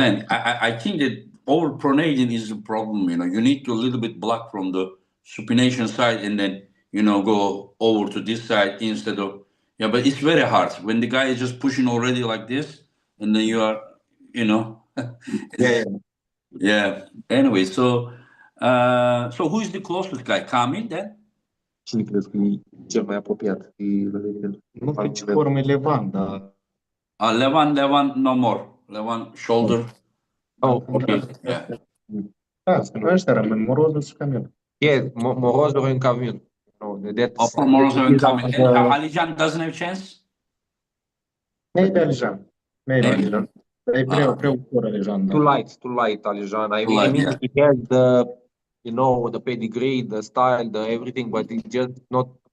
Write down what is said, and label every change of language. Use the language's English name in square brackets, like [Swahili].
[English] I think that overpronating is a problem. You need to a little bit block from the supination side and then go over to this side instead of... Yeah, but it's very hard when the guy is just pushing already like this, and then you are, yeah. Anyway, so who is the closest guy? Kamil then? [Romanian] Cine crezi că e cel mai apropiat? Nu știu ce formă e Levan, dar... [English] Levan, no more. Levan, shoulder. Oh, okay. Yeah. [Romanian] Da, ăștia rămân Morozov și Kamil. [English] Yeah, Morozov and Kamil. Morozov and Kamil. And Alijan doesn't have a chance? Maybe [Romanian] Alijan. E prea ușor Alijan. [English] Too light Alijan. I mean, he has the pedigree, the style, the everything, but he just not...